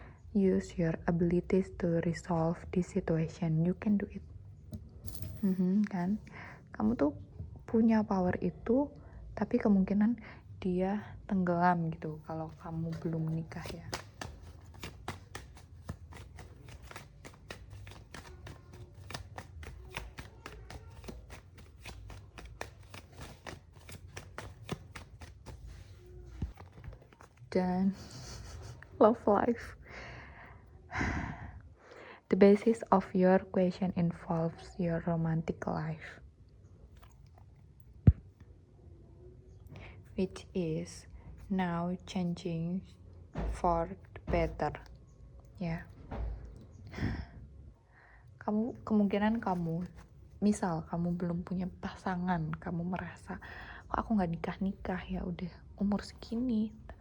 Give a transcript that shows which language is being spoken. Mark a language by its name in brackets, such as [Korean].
[English] Use your abilities to resolve this situation. You can do it. [Indonesian] Kan? Kamu tuh punya power itu, tapi kemungkinan dia tenggelam gitu kalau kamu belum menikah ya. Dan [English] love life. The basis of your question involves your romantic life, which is now changing for the better. [Indonesian] Ya. Kemungkinan kamu, misal kamu belum punya pasangan, kamu merasa kok aku nggak nikah ya, udah umur segini.